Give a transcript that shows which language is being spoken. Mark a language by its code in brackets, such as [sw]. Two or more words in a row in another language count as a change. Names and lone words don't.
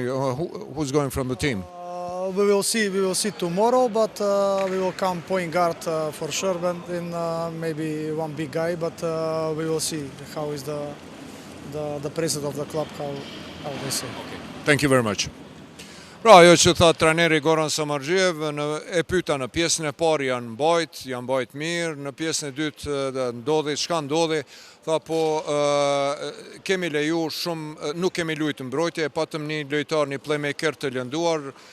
[en] Who's going from the team? We will see tomorrow, but we will come point guard for sure, but then maybe one big guy, but we will see how is the president of the club, how they say. Okay. Thank you very much. [sq] Pra, ajo që tha trajneri Goran Samardžiev, e pyeta në pjesën e parë janë mbajt mirë, në pjesën e dytë ndodhi, çka ndodhi, tha po kemi leju shumë, nuk kemi luajtur mbrojtje, patëm një lojtar, një playmaker të lënduar,